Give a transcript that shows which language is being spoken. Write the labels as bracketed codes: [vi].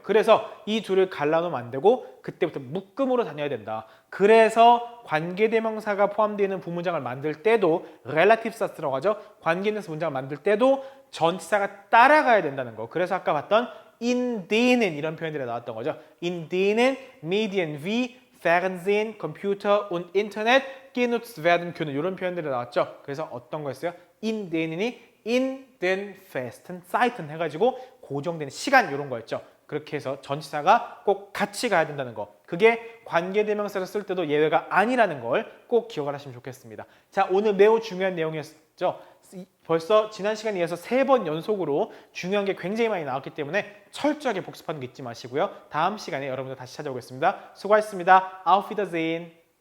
[ko] 그래서 이 둘을 갈라놓으면 안 되고 그때부터 묶음으로 다녀야 된다. 그래서 관계대명사가 포함되어 있는 부문장을 만들 때도 relative sats라고 하죠. 관계대명사 문장을 만들 때도 전치사가 따라가야 된다는 거. 그래서 아까 봤던 [de] in denen [ko] 이런 표현들이 나왔던 거죠. [de] In denen Medien wie Fernsehen, Computer und Internet genutzt werden können. [ko] 이런 표현들이 나왔죠. 그래서 어떤 거였어요? [de] In denen [ko] 이 [de] in den festen Zeiten [ko] 해가지고 고정된 시간 이런 거였죠. 그렇게 해서 전치사가 꼭 같이 가야 된다는 거. 그게 관계대명사를 쓸 때도 예외가 아니라는 걸 꼭 기억을 하시면 좋겠습니다. 자, 오늘 매우 중요한 내용이었죠. 벌써 지난 시간에 이어서 3번 연속으로 중요한 게 굉장히 많이 나왔기 때문에 철저하게 복습하는 거 잊지 마시고요. 다음 시간에 여러분들 다시 찾아오겠습니다. 수고하셨습니다. [de] Auf Wiedersehen.